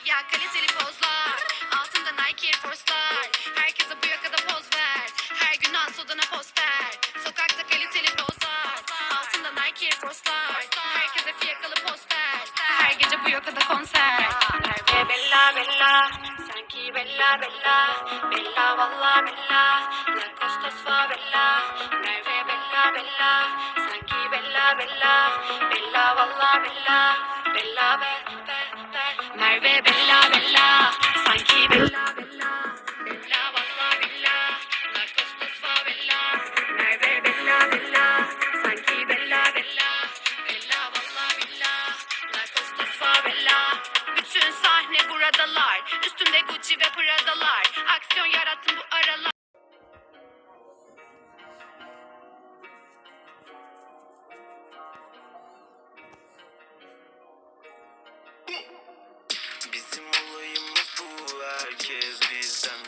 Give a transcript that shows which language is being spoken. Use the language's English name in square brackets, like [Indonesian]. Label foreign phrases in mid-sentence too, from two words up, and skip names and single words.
[Turkish] Ya kaliteli pozlar, altında Nike Air Force'lar. Herkese bu yakada poz ver, her gün Asoda'na poster. Sokakta kaliteli pozlar, altında Nike Air Force'lar. Herkese fiyakalı poster, her gece bu yakada konser. [Italian] Merve bella bella, sanki bella bella, bella valla bella, la costa favela. Merve bella bella, sanki bella bella, bella valla bella, bella be be be. Merve bella bella, sanki bella bella, bella valla bella, la costa favela. Merve bella bella, sanki bella bella, bella valla bella, la costa favela. [Turkish] Bütün sahne buradalar, üstünde Gucci ve Prada'lar. Aksiyon yarattım bu aralar. Bizim olayımız bu, herkes bizden.